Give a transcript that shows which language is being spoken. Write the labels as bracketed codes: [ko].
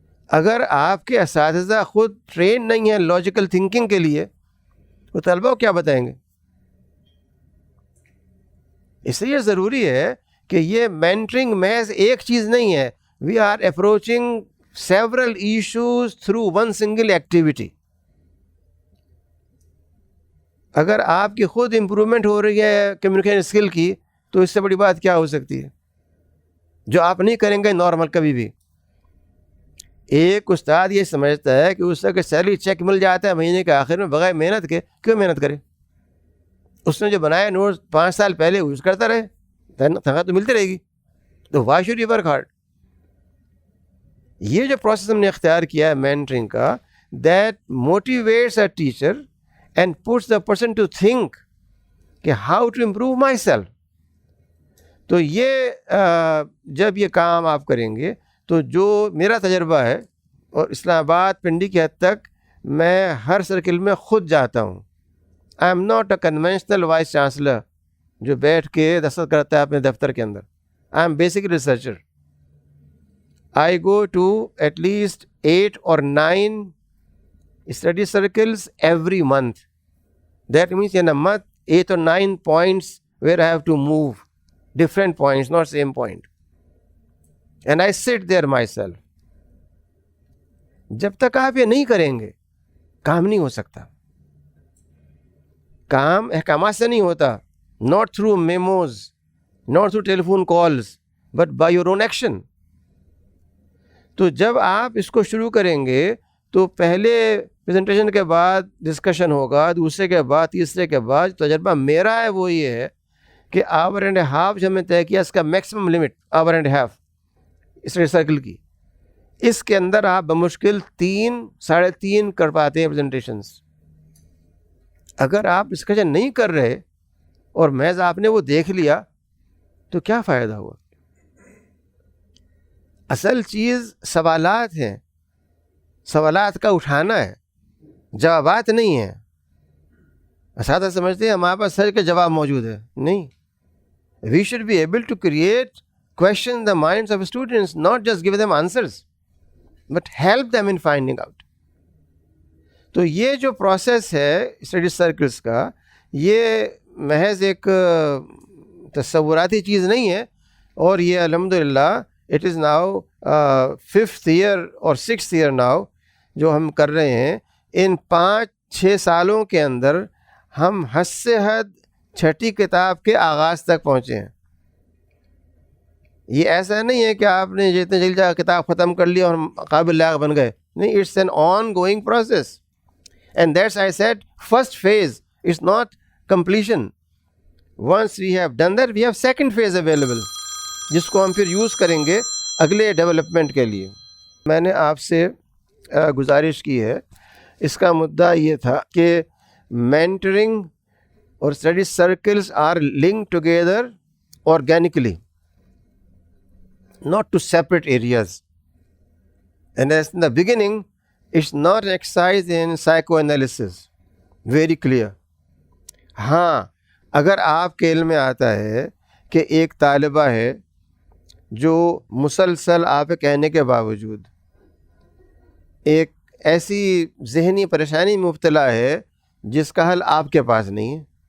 [ur] اگر آپ کے اساتذہ خود ٹرین نہیں ہیں لاجیکل تھنکنگ کے لیے تو طلبہ کو کیا بتائیں گے؟ اس لیے ضروری ہے کہ یہ مینٹرنگ محض ایک چیز نہیں ہے. [en] We are approaching several issues through one single activity. [ur] اگر آپ کی خود امپرومنٹ ہو رہی ہے کمیونیکیشن اسکل کی تو اس سے بڑی بات کیا ہو سکتی ہے جو آپ نہیں کریں گے نارمل کبھی بھی. ایک استاد یہ سمجھتا ہے کہ اس کا سیلری چیک مل جاتا ہے مہینے کے آخر میں بغیر محنت کے، کیوں محنت کرے؟ اس نے جو بنایا نوٹس 5 سال پہلے یوز کرتا رہے، تنخواہ تو ملتی رہے گی، تو [en] Why should you work hard? [ur] یہ جو پروسیس ہم نے اختیار کیا ہے مینٹرنگ کا، [en] That motivates a teacher and puts the person to think کہ how to improve myself. [ur] تو یہ جب یہ کام آپ کریں گے تو جو میرا تجربہ ہے، اور اسلام آباد پنڈی کی حد تک میں ہر سرکل میں خود جاتا ہوں. [en] I am not a conventional vice chancellor [ur] جو بیٹھ کے دستخط کرتا ہے اپنے دفتر کے اندر. [en] I am basically researcher. I go to at least 8 or 9 study circles every month. That means in a month 8 or 9 points where I have to move, different points, not same point. And I sit there myself. [ur] جب تک آپ یہ نہیں کریں گے کام نہیں ہو سکتا. کام احکامات سے نہیں ہوتا، [en] not through memos, not through telephone calls, but by your own action. [ur] تو جب آپ اس کو شروع کریں گے تو پہلے پریزنٹیشن کے بعد ڈسکشن ہوگا، دوسرے کے بعد تیسرے کے بعد. تجربہ میرا ہے وہ یہ ہے کہ [en] hour and half [ur] جو ہم نے طے کیا اس کا maximum limit hour and half study circle کی، اس کے اندر آپ بمشکل 3-3.5 کر پاتے ہیں پریزنٹیشنس. اگر آپ ڈسکشن نہیں کر رہے اور محض آپ نے وہ دیکھ لیا تو کیا فائدہ ہوا؟ اصل چیز سوالات ہیں. سوالات کا اٹھانا ہے، جوابات نہیں ہیں. اساتذہ سمجھتے ہیں ہمارے پاس سر کے جواب موجود ہے. [en] نہیں، we should be able to create question the minds of students, not just give them answers, but help them in finding out. [ur] تو یہ جو پروسیس ہے اسٹڈی سرکلس کا، یہ محض ایک تصوراتی چیز نہیں ہے، اور یہ الحمدللہ [en] it is now 5th year [ur] اور 6th year ناؤ جو ہم کر رہے ہیں. ان 5-6 سالوں کے اندر ہم حد سے حد 6ٹھی کتاب کے آغاز تک پہنچے ہیں. یہ ایسا نہیں ہے کہ آپ نے جتنے جلدی جا کتاب ختم کر لی اور قابل لاغ بن گئے. [en] نہیں، it's an ongoing process. And that's I said first phase is not completion. Once we have done that we have second phase available, [ur] جس کو ہم پھر یوز کریں گے اگلے ڈیولپمنٹ کے لیے. میں نے آپ سے گزارش کی ہے، اس کا مدعا یہ تھا کہ مینٹرنگ اور study circles [en] Are linked together organically, not to separate areas. And as in the beginning, it's not an exercise in psychoanalysis. Very clear. [ur] ہاں، اگر آپ کے علم میں آتا ہے کہ ایک طالبہ ہے جو مسلسل آپ کے کہنے کے باوجود ایک ایسی ذہنی پریشانی میں مبتلا ہے جس کا حل آپ کے پاس نہیں ہے،